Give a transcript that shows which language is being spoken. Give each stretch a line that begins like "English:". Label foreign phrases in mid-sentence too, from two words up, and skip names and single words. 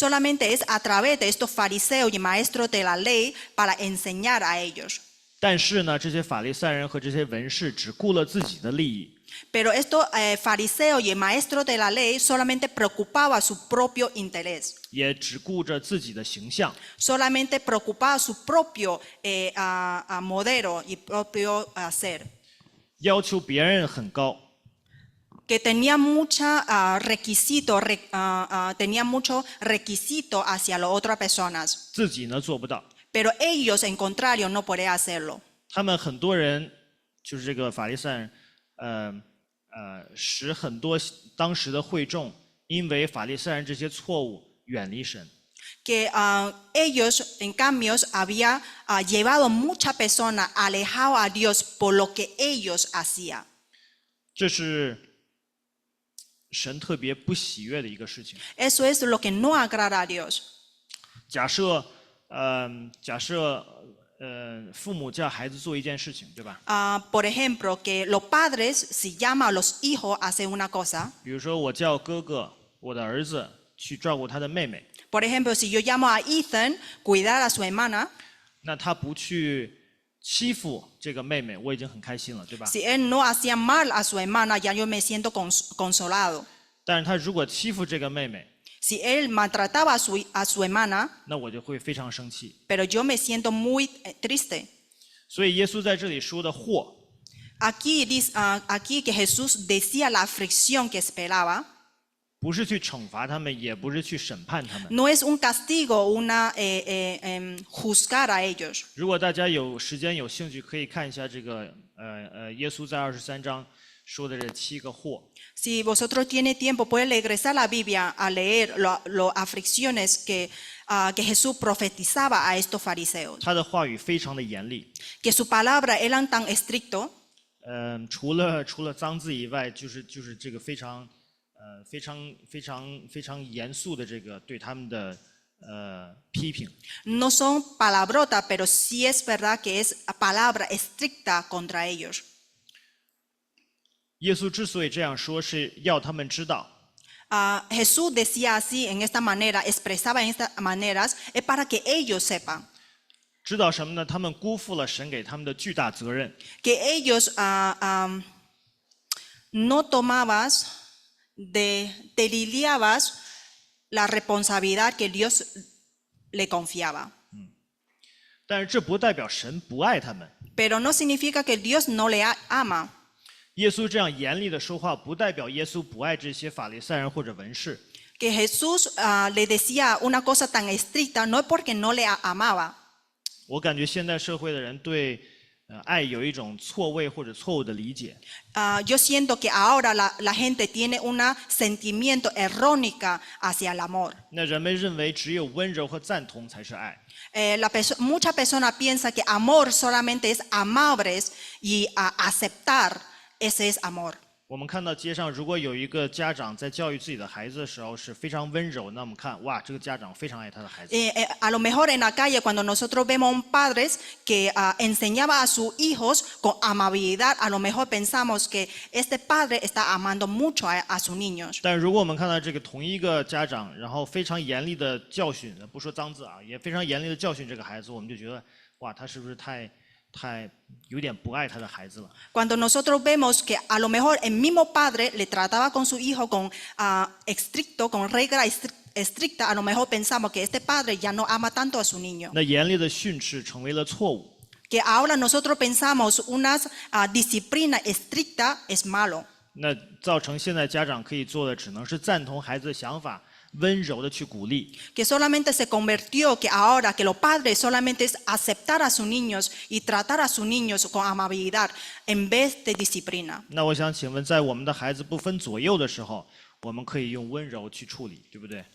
Spanish: Solamente es a través de estos fariseos y maestros de la ley para enseñar a ellos.
Chinese: 但是呢，这些法利赛人和这些文士只顾了自己的利益，
Spanish: Pero estos fariseos y maestros de la ley solamente preocupaban su propio interés.
Chinese: 也只顾着自己的形象，
Spanish: Solamente preocupaba su propio modelo y propio ser.
Chinese: 要求别人很高，
Spanish: Que tenía tenía mucho requisito hacia las otras personas.
Chinese: 自己呢做不到。
Spanish: Pero ellos, en contrario, no podían hacerlo.
Chinese: 他们很多人就是这个法利赛人，使很多当时的会众因为法利赛人这些错误远离神。
Spanish: Que ellos, en cambio, habían llevado muchas personas alejadas a Dios por lo que ellos hacían.
Chinese: 这是神特别不喜悦的一个事情。
Spanish: Eso es lo que no agrada a Dios.
Chinese: 假设父母叫孩子做一件事情，对吧？
Spanish: Por ejemplo, que los padres, si llaman a los hijos a hacer una cosa,
Chinese: 比如说我叫哥哥，我的儿子去照顾他的妹妹，
Spanish: por ejemplo, si yo llamo a Ethan cuidar a su hermana,
Chinese: 那他不去欺负这个妹妹，我已经很开心了，对吧？
Spanish: si él no hacía mal a su hermana, ya yo me siento consolado.
Chinese: 但是他如果欺负这个妹妹，
Spanish: Si él maltrataba a su hermana,
Chinese: 那我就会非常生气。
Spanish: pero yo me siento muy triste.
Chinese: 所以耶稣在这里说的祸，
Spanish: Aquí que Jesús decía la aflicción que esperaba,
Chinese: 不是去惩罚他们，也不是去审判他们。
Spanish: No es un castigo, juzgar a ellos.
Chinese: 如果大家有时间有兴趣，可以看一下这个耶稣在23章说的这7个祸。
Spanish: Si vosotros tienen tiempo, pueden regresar a la Biblia a leer las aflicciones que Jesús profetizaba a estos fariseos.
Chinese: 他的话语非常的严厉，
Spanish: Que su palabra eran tan estricto.
Chinese: 除了脏字以外，就是这个非常严肃的这个对他们的批评。
Spanish: No son palabrotas, pero sí es verdad que es palabra estricta contra ellos.
Chinese: 耶稣之所以这样说，是要他们知道，
Spanish: Jesús decía así, en esta manera, expresaba en estas maneras, es para que ellos sepan
Chinese: 知道什么呢？他们辜负了神给他们的巨大责任。
Spanish: que ellos no tomabas, te lidiabas la responsabilidad que Dios le confiaba.
Chinese: 但是这不代表神不爱他们。
Spanish: Pero no significa que Dios no le ama.
Chinese: 耶稣这样严厉的说话，不代表耶稣不爱这些法利赛人或者文士。
Spanish: Que Jesús le decía una cosa tan estricta no es porque no le amaba.
Chinese: 我感觉现代社会的人对爱有一种错位或者错误的理解。
Spanish: Yo siento que ahora la gente tiene un sentimiento erróneo hacia el amor.
Chinese: 那人们认为只有温柔和赞同才是爱。
Spanish: Muchas personas piensan que amor solamente es amables y aceptar, ese es amor.
Chinese: 我们看到街上，如果有一个家长在教育自己的孩子的时候是非常温柔，那我们看，哇，这个家长非常爱他的孩子。
Spanish: A lo mejor en la calle cuando nosotros vemos a un padre que enseñaba a sus hijos con amabilidad, a lo mejor pensamos que este padre está amando mucho a sus niños.
Chinese: 但如果我们看到这个同一个家长，然后非常严厉的教训，不说脏字啊，也非常严厉的教训这个孩子，我们就觉得，哇，他是不是太有点不爱他的孩子了？
Spanish: Cuando nosotros vemos que a lo mejor el mismo padre le trataba con su hijo con estricto, con regla estricta, a lo mejor pensamos que este padre ya no ama tanto a su niño.
Chinese: 那严厉的训斥成为了错误。
Spanish: Que ahora nosotros pensamos una disciplina estricta es malo.
Chinese: 那造成现在家长可以做的，只能是赞同孩子的想法，温柔的去鼓励。
Spanish: Que solamente se convirtió que ahora que los padres solamente es aceptar a sus niños y tratar a sus niños con amabilidad en vez de disciplina.
Chinese: 那我想请问，在我们的孩子不分左右的时候，我们可以用温柔去处理，对不对？